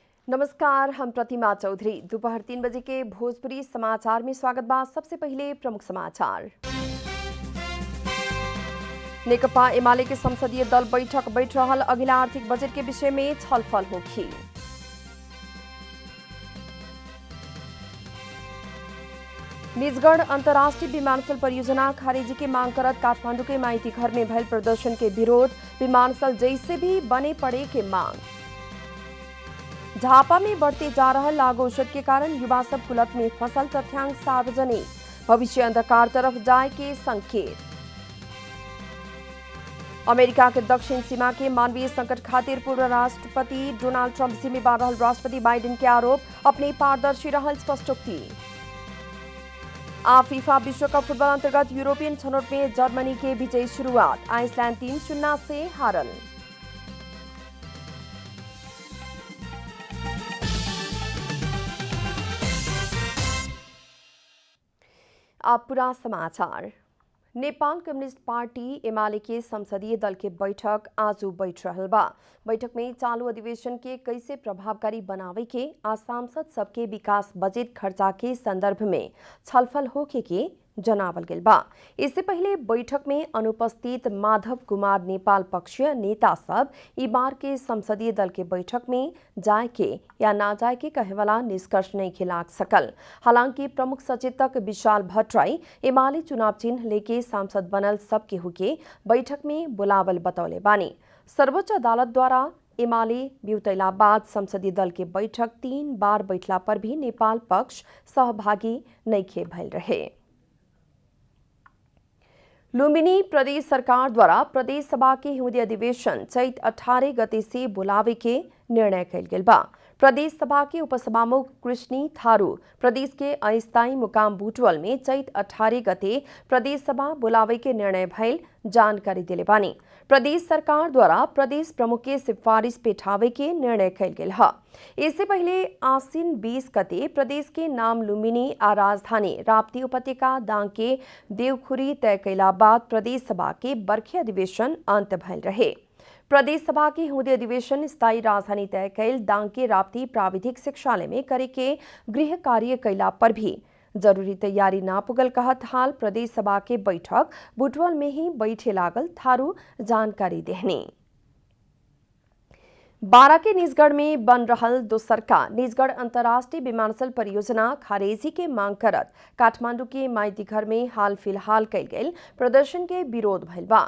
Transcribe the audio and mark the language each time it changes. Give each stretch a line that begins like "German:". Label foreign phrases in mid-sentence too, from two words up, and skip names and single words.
Bhojpuri: नमस्कार, हम प्रतिमा चौधरी। दोपहर 3 बजे के भोजपुरी समाचार में स्वागत बा। सबसे पहले प्रमुख समाचार। नेकपा एमाले के संसदीय दल बैठक बैठ रहल, अगिला आर्थिक बजट के विषय में छलफल होखी। निजगढ़ अंतर्राष्ट्रीय विमानस्थल परियोजना खारिजी के मांग करत काठमांडू के माइती घर में भयल प्रदर्शन के विरोध, विमानस्थल जैसे भी बने पड़े के मांग। झापा में बढ़ते जा रहा लागू औषध के कारण युवा सब कुलत में फसल, तथ्यांक सार्वजनिक, भविष्य अंधकार तरफ जाए के संकेत। अमेरिका के दक्षिण सीमा के मानवीय संकट खातिर पूर्व राष्ट्रपति डोनाल्ड ट्रंप जिम्मेवार रहल, राष्ट्रपति बाइडेन के आरोप, अपने पारदर्शी रहल स्पष्टोक्ति। फीफा विश्व कप फुटबॉल अंतर्गत यूरोपियन छनौट में जर्मनी के विजयी शुरुआत, आइसलैंड 3-0 से हारल। अब पूरा समाचार। नेपाल कम्युनिस्ट पार्टी एमाले के संसदीय दल के बैठक आज बैठ रहल बा। बैठक में चालू अधिवेशन के कैसे प्रभावकारी बनावे के आ सांसद सबके विकास बजट खर्चा के संदर्भ में छलफल होके के जनावल गेल बा। इससे पहले बैठक में अनुपस्थित माधव कुमार नेपाल पक्षीय नेता सब ई बार के संसदीय दल के बैठक में जाए के या ना जाए के कहे वाला निष्कर्ष नहीं खिलाक सकल। हालांकि प्रमुख सचेतक विशाल भट्टराई एमाले चुनाव चिन्ह लेके सांसद बनल सब केहू के बैठक में बुलावल बतौले बानी। सर्वोच्च अदालत द्वारा एमाले बिउतैला बाद संसदीय दल के बैठक 3 बार बैठला पर भी नेपाल पक्ष सहभागी नइखे भइल रहे। लुम्बिनी प्रदेश सरकार द्वारा प्रदेश सभा के हिउँदी अधिवेशन चैत 18 गते से बुलावे के निर्णय कइल गेल बा। प्रदेश सभा के उपसभामुख कृष्णी थारू प्रदेश के अस्थायी मुकाम बुटवल में चैत 18 गते प्रदेश सभा बुलावे के निर्णय भइल जानकारी दिले बानी। प्रदेश सरकार द्वारा प्रदेश प्रमुख के सिफारिश पेठावे के निर्णय कइल गेल ह। इससे पहले आसीन 20 गते प्रदेश के नाम लुम्बिनी आ राजधानी राप्ती उपत्यका दाङ के देवखुरी तय कैला बाद प्रदेश सभा के बरखे अधिवेशन अंत भइल रहे। प्रदेश सभा के हिउँदी अधिवेशन स्थायी राजधानी तय कैल दाङ के राप्ती प्राविधिक शिक्षालय में करे के गृह कार्य कैला पर भी जरूरी तैयारी ना पुगल कहत हाल प्रदेश सभा के बैठक बुटवल में ही बैठे लागल थारू जानकारी देहनी। बारा के निजगढ़ में बन रहल दोसरका निजगढ़ अंतर्राष्ट्रीय विमानस्थल परियोजना खारेजी के मांग करत काठमांडू के माइती घर में हाल फिलहाल कैल गेल प्रदर्शन के विरोध भइल बा।